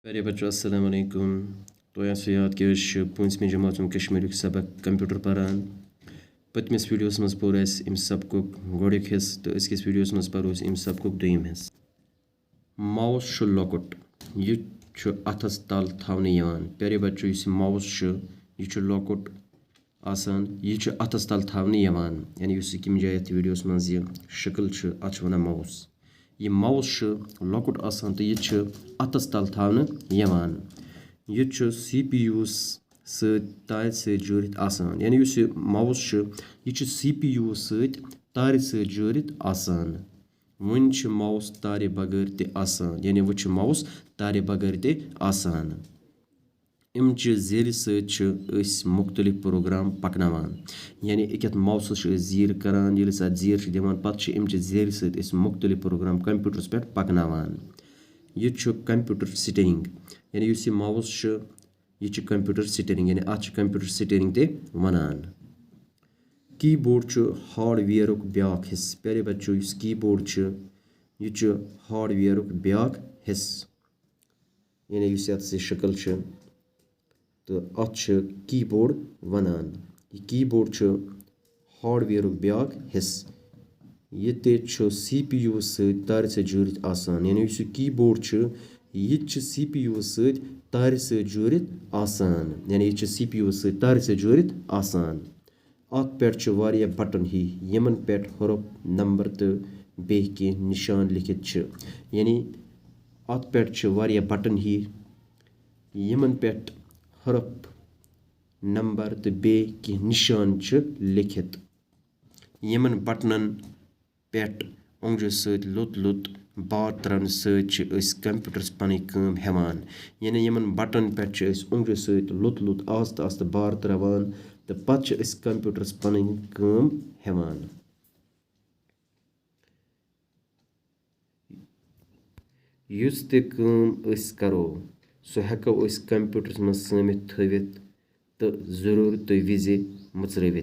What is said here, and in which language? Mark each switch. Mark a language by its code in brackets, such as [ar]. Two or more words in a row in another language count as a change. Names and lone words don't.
[ur] پیارے بچوں [ar] السلام علیکم. [ks] तो ऐसे याद कि 5वीं जमात कश्मीर सबक कंप्यूटर पारान पतमिस वीडियोस मज पोर अम सबक गोड़िक हिस्स तो अजकिस वीडियोस मज परो अम सबक दोयम हिस्स। माउस लॉकुट यह अथस तल थवने यवान। [ur] پیارے بچوں [ks] इस माउस यह लॉकुट आसान यह अथस तल थवने यवान यानी कम जाए वीडियोस मज यह शक्ल अत वन माउस। यह माउस लॉकुट आसान तो यह अथस तल थवने यवान। यह CPU तार जुड़ित आसान यानी यह माउस यह CPU तार जुड़ित आसान। वन माउस तारे बगैर ते आसान यानी वो माउस तारे बगैर ते आसान। अमचि जीर सत मुख्तलिफ प्रोग्राम पकनावान यानी एक माउस जीर करान ये जीर दिवान पत्त अमचि जीर सत मुख्तलिफ प्रोग्राम कंप्यूटरस पे पकनावान। यह कंप्यूटर स्टीयरिंग यानी यह माउस यह कंप्यूटर स्टीयरिंग यानी अत कंप्यूटर स्टीयरिंग ते वनान। कीबोर्ड हार्डवेयर ब्याक हिस्स। [ur] پیارے بچوں [ks] इस कीबोर्ड यह हार्डवेयर ब्याक हिस्स यानी इस शक्ल तो अत कीबोर्ड वनान। यह कीबोर्ड हार्डवेयर ब्याक हिस्स यह ते CPU तार जुड़ित आसान यानी इस कीबोर्ड यह CPU तार जुड़ित आसान यानी यह CPU तार जुड़ित आसान। अत पे वारिया बटन ही यमन पे हरूफ नंबर तो बे कह निशान लिखित यानी अत पे वारिया बटन ही यमन पे हरूफ नंबर तो बे कह निशान लिखित। यमन बटनन पे उंगलियों सत लुत लुत बार त्रन सत कंप्यूटरस पन काम हेवान यानी यमन बटन पे उंगलियों सत लुत लुत आस्ते आस्ते बार त्रवान तो पत कंप्यूटरस पन काम हेवान। युस ते काम करो सो हेको कंप्यूटरस मज समित थवित तो जरूरत विज मुचरवित